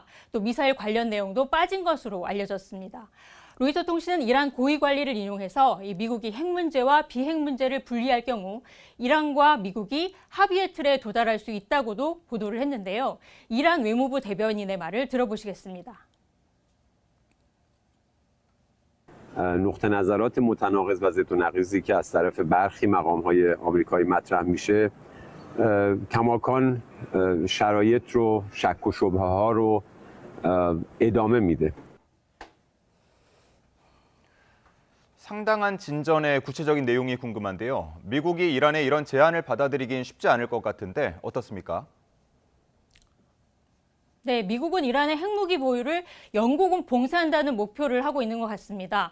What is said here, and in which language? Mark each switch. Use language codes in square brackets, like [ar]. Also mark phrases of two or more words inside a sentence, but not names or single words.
[ko] 또 미사일 관련 내용도 빠진 것으로 알려졌습니다. 로이터 통신은 이란 고위 관리를 인용해서 이 미국이 핵 문제와 비핵 문제를 분리할 경우 이란과 미국이 합의의 틀에 도달할 수 있다고도 보도를 했는데요. 이란 외무부 대변인의 말을 들어보시겠습니다. [fa] نقطه نظرات متناقض و ضد و نقیضی که از طرف برخی مقام‌های آمریکایی مطرح میشه کماکان شرایط رو شک و شبهه‌ها رو ادامه میده. [ko] 상당한 진전의 구체적인 내용이 궁금한데요. 미국이 이란의 이런 제안을 받아들이긴 쉽지 않을 것 같은데 어떻습니까? 네, 미국은 이란의 핵무기 보유를 영국은 봉쇄한다는 목표를 하고 있는 것 같습니다.